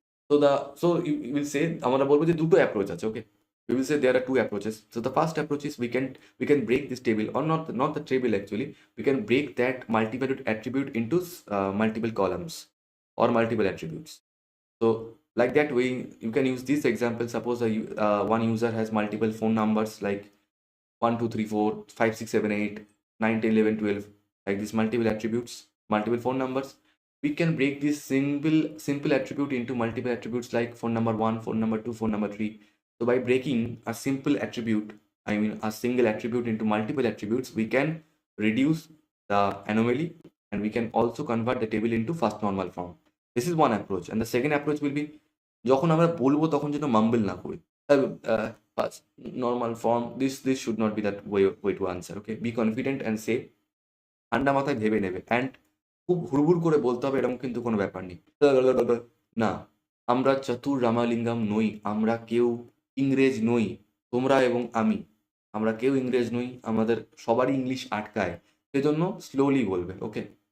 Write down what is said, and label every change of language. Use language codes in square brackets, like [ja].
[en] So you will say [bn] আমরা বলবো যে দুটো অ্যাপ্রোচ আছে, [en] okay? We will say there are two approaches. So the first approach is we can break this table, or not the table actually. We can break that multi-valued attribute into multiple columns or multiple attributes. So like that way, you can use this example. Suppose one user has multiple phone numbers like 1, 2, 3, 4, 5, 6, 7, 8, 9, 10, 11, 12, like these multiple attributes, multiple phone numbers. We can break this simple attribute into multiple attributes like phone number 1, phone number 2, phone number 3. So by breaking a simple attribute, I mean a single attribute into multiple attributes, we can reduce the anomaly and we can also convert the table into first normal form. This is one approach. And the second approach will be [bn] যখন আমরা বলবো তখন যেন মাম্বল না করি। [en] First normal form, this should not be that way to answer, okay? Be confident and say [bn] ঠান্ডা মাথায় ভেবে নেবে, অ্যান্ড খুব হুড়হুড় করে বলতে হবে এরকম কিন্তু কোনো ব্যাপার নেই। না, আমরা চতুর রামালিঙ্গম নই, আমরা কেউ ইংরেজ নই, তোমরা এবং আমরা কেউ ইংরেজ নই, আমাদের সবারই ইংলিশ আটকায়, সেজন্য স্লোলি বলবে, ওকে?